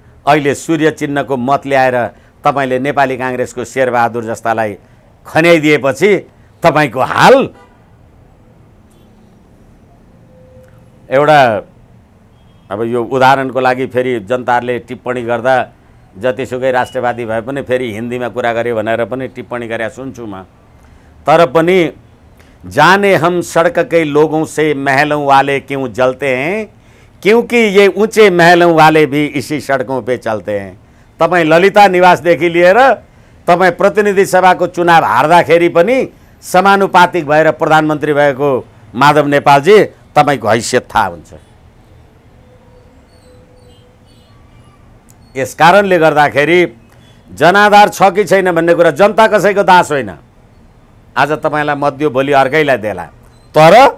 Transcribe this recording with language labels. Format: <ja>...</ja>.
<ne>अहिले सूर्य चिन्हको मत ल्याएर तपाईँले नेपाली काङ्ग्रेसको शेरबहादुर जस्तालाई खन्याइदिएपछि तपाईँको हाल एउटा। अब यो उदाहरणको लागि फेरि जनताहरूले टिप्पणी गर्दा जतिसुकै राष्ट्रवादी भए पनि फेरि हिन्दीमा कुरा गरे भनेर पनि टिप्पणी गरे सुन्छु म। तर पनि</ne> <hi>जाने हम सड़क के लोगों से महलों वाले क्यों जलते हैं, क्योंकि ये ऊंचे महलों वाले भी इसी सड़कों पे चलते हैं।</hi> <ne>तपाईँ ललिता निवासदेखि लिएर तपाईँ प्रतिनिधि सभाको चुनाव हार्दाखेरि पनि समानुपातिक भएर प्रधानमन्त्री भएको माधव नेपालजी, तपाईँको हैसियत थाहा हुन्छ। यस कारणले गर्दाखेरि जनाधार छ कि छैन भन्ने कुरा जनता कसैको दास होइन। आज तपाईँलाई मत दियो, भोलि अर्कैलाई देला। तर</ne>